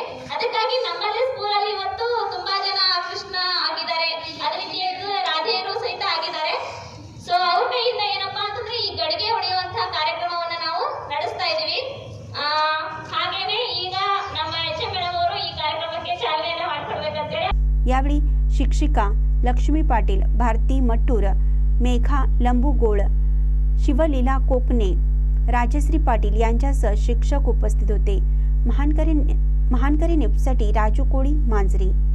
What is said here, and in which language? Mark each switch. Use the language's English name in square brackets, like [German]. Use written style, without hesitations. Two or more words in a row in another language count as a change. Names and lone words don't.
[Kannada] ಅದಕ್ಕಾಗಿ ನಮ್ಮಲ್ಲಿ ಸ್ಕೂಲಲ್ಲಿ ಇವತ್ತು ತುಂಬಾ ಜನ ಕೃಷ್ಣ ಆಗಿದ್ದಾರೆ, ಅದೇ ರೀತಿಯಾಗಿ ರಾಧೆಯರು ಸಹಿತ ಆಗಿದ್ದಾರೆ। ಸೊ ಅವ್ರ ಕೈಯಿಂದ ಏನಪ್ಪಾ ಅಂತಂದ್ರೆ ಈ ಗಡಿಗೆ ಹೊಡೆಯುವಂತಹ ಕಾರ್ಯಕ್ರಮವನ್ನ ನಾವು ನಡೆಸ್ತಾ ಇದೀವಿ। ಹಾಗೇನೆ ಈಗ ನಮ್ಮ HM ಮೇಡಮ್ ಅವರು ಈ ಕಾರ್ಯಕ್ರಮಕ್ಕೆ ಚಾಲನೆಯನ್ನ ಮಾಡ್ಕೊಡ್ಬೇಕಂತೇಳಿ। [Marathi] यावेळी शिक्षिका लक्ष्मी पाटील, भारती मट्टूर, मेघा लंबुगोळ, शिवलीला कोकणे, राजश्री पाटील यांच्यासह शिक्षक उपस्थित होते। महानकरी न्यूजसाठी राजू कोळी, मांजरी।